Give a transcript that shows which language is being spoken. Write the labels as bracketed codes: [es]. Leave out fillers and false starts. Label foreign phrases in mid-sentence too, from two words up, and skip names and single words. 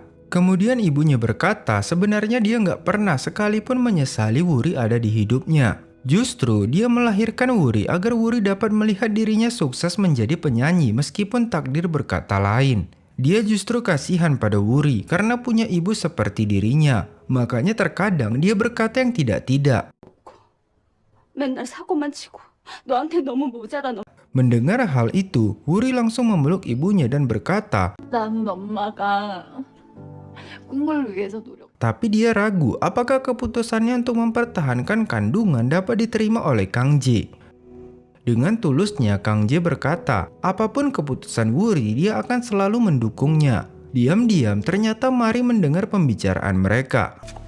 [id] Kemudian ibunya berkata sebenarnya dia nggak pernah sekalipun menyesali Wuri ada di hidupnya. Justru dia melahirkan Wuri agar Wuri dapat melihat dirinya sukses menjadi penyanyi meskipun takdir berkata lain. Dia justru kasihan pada Wuri karena punya ibu seperti dirinya. Makanya terkadang dia berkata yang tidak-tidak. [ko] 맨날 사고만 치고 너한테 너무 모자라 너. [id] Mendengar hal itu, Wuri langsung memeluk ibunya dan berkata, [ko] 난 엄마가 꿈을 위해서 노력. [id] tapi dia ragu apakah keputusannya untuk mempertahankan kandungan dapat diterima oleh Kang Jae. Dengan tulusnya, Kang Jae berkata, apapun keputusan Wuri, dia akan selalu mendukungnya. Diam-diam, ternyata Mari mendengar pembicaraan mereka.